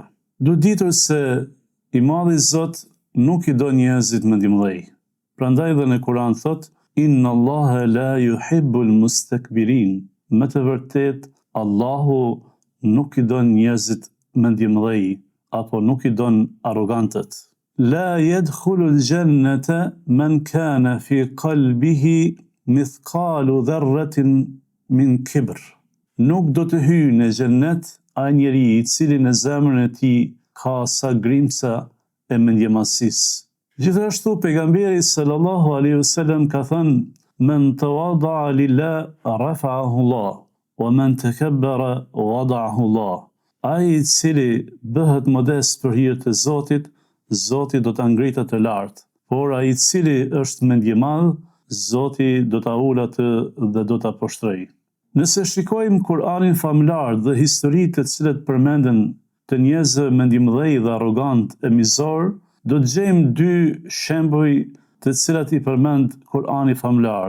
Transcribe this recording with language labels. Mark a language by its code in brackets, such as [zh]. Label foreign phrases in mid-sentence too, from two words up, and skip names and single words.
[sq] Duhet ditur se i Madhi Zot nuk i do njerëzit mendjemdhej. Prandaj dhe në Kur'an thot, [ar] إن الله لا يحب المستكبرين. [sq] Me të vërtet, Allahu nuk i don njerëzit mendjemdhej, apo nuk i don arrogantët. [ar] لا يدخل الجنة من كان في قلبه مثقال ذرة من كبر. [sq] Nuk do të hyjë në xhennet ai njeriu i cili në zemrën e tij ka sa grimca e mendjemadhësisë. Gjithashtu pejgamberi [ar] صلى الله عليه وسلم [sq] ka thënë: [ar] "من تواضع لله رفعه الله ومن تكبر وضعه الله." [sq] Ai i cili bëhet modest për hir të Zotit, Zoti do ta ngritë të lartë. Por ai i cili është mendjemadh, Zoti do ta ulë atë dhe do ta poshtrojë. Nëse shikojmë Kur'anin famlar dhe historitë të cilat përmenden të njerëzve mendjemdhej dhe arrogant e mizor, do të gjejmë dy shembuj të cilat i përmend Kur'ani famlar.